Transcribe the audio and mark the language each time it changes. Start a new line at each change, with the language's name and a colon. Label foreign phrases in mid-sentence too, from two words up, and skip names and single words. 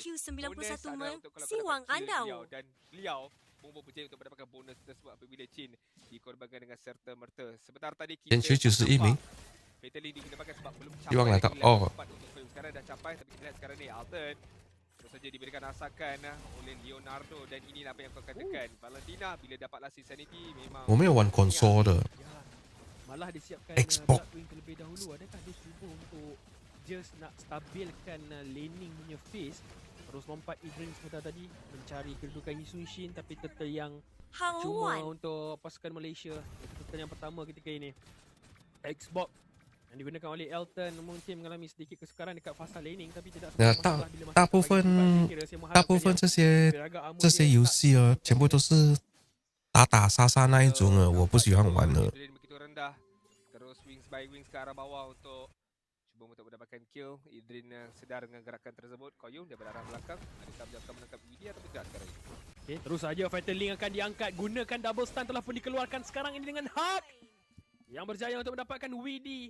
Malay: Bonus adalah untuk kalau kau dapat kill beliau. Dan beliau Momo berjaya untuk mendapatkan bonus tersebut apabila Jin dikorbankan dengan serta-merta. Sebentar tadi kita nampak Fataling digunakan sebab belum capai level 4 untuk sekarang dah capai. Tapi kita lihat sekarang ni Alton terus saja diberikan asakan oleh Leonardo, dan ini apa yang kau katakan. Valentina bila dapat Last Insanity memang
Chinese: 我没有玩 console 的
Malay: malah disiapkan Xbox. Bloodswing terlebih dahulu. Adakah dia cuba untuk just nak stabilkan laning punya phase? Terus lompat Adrian sebentar tadi mencari kedudukan Yisun Shin, tapi turtle yang cuma untuk pasukan Malaysia. Turtle yang pertama ketika ini Xbox yang digunakan oleh Elton mungkin mengalami sedikit kesukaran dekat fasa laning, tapi tidak masalah bila
Chinese: 大部分这些游戏啊，全部都是打打杀杀那一种啊，我不喜欢玩的。
Malay: begitu rendah. Terus
English: wings by wings
Malay: ke arah bawah untuk cuba untuk mendapatkan kill. Adrian sedar dengan gerakan tersebut. Koyum dia berarah belakang. Adakah dia akan menangkap Widya atau tidak sekarang ini? Okay, terus saja Fatal Link akan diangkat. Gunakan double stun telah pun dikeluarkan sekarang ini dengan Hak yang berjaya untuk mendapatkan WD.